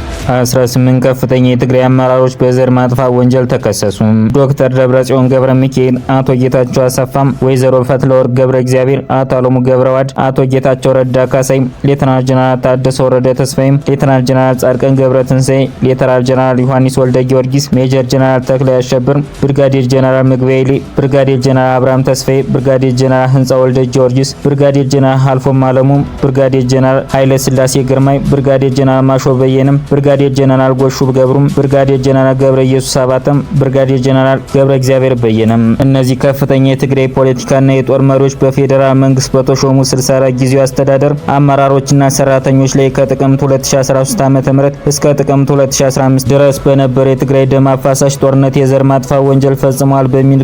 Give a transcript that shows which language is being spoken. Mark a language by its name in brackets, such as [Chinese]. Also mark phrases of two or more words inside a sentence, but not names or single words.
[Amharic] 18 ከፍተኛ የትግራይ አመራሮች በዘር ማጥፋት ወንጀል ተከሰሱ። ዶክተር ደብረጽዮን ገብረ ሚካኤል፣ አቶ ጌታቸው አሰፋም፣ ወይዘሮ ፈትለወርቅ ገብረ እግዚአብሔር፣ አቶ አለሙ ገብረዋድ፣ አቶ ጌታቸው ረዳ ካሳይ፣ ሌተናል ጀነራል ታደሰ ወረደ ተስፋይም፣ ሌተናል ጀነራል ጻድቃን ገብረ ትንሳኤ፣ ሌተናል ጀነራል ዮሐንስ ወልደ ጊዮርጊስ፣ ሜጀር ጀነራል ተክላይ አሸብር፣ ብርጋዴር ጀነራል ምግበይሊ፣ ብርጋዴር ጀነራል አብርሃም ተስፋዬ፣ ብርጋዴር ጀነራል ህንጻ ወልደ ጊዮርጊስ፣ ብርጋዴር ጀነራል አልፎም አለሙ፣ ብርጋዴር ጀነራል ኃይለ ስላሴ ግርማይ፣ ብርጋዴር ጀነራል ማሾ በየነም፣ ብርጋዴር ጀነራል ጎሹ ገብሩም፣ ብርጋዴር ጀነራል ገብረ ኢየሱስ አባተም፣ ብርጋዴር ጀነራል ገብረ እግዚአብሔር በየነም። እነዚህ ከፍተኛ የትግራይ ፖለቲካና የጦር መሪዎች በፌዴራል መንግስት በተሾሙ 64 ጊዜያዊ አስተዳደር አመራሮችና ሰራተኞች ላይ ከጥቅምት 2013 ዓ.ም እስከ ጥቅምት 2015 ድረስ በነበረ የትግራይ ደም አፋሳሽ ጦርነት የዘር ማጥፋት ወንጀል ፈጽመዋል በሚል